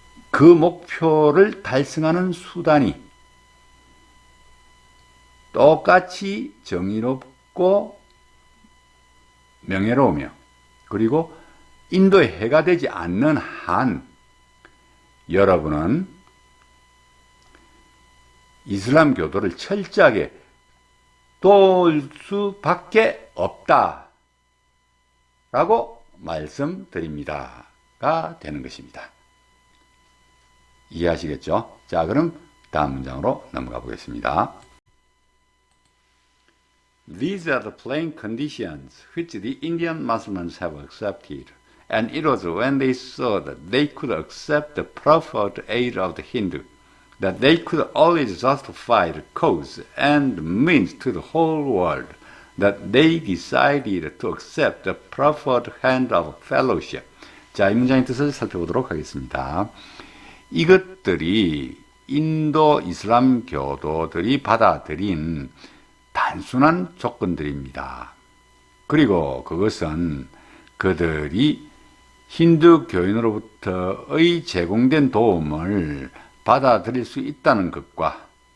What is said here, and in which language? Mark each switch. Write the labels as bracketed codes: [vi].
[ko] 그 목표를 달성하는 수단이 똑같이 정의롭고 명예로우며 그리고 인도에 해가 되지 않는 한 여러분은 이슬람 교도를 철저하게 도울 수밖에 없다 라고 말씀드립니다가 되는 것입니다. 이해하시겠죠? 자, 그럼 다음 문장으로 넘어가 보겠습니다. [en] These are the plain conditions which the Indian Muslims have accepted, and it was when they saw that they could accept the proffered aid of the Hindu, that they could always justify the cause and means to the whole world, that they decided to accept the proffered hand of fellowship. [ko] 자, 이 문장의 뜻을 살펴보도록 하겠습니다. 이것들이 인도 이슬람 교도들이 받아들인 단순한 조건들입니다. 그리고 그것은 그들이 힌두 교인으로부터의 제공된 도움을 받아들일 수 있다는 것과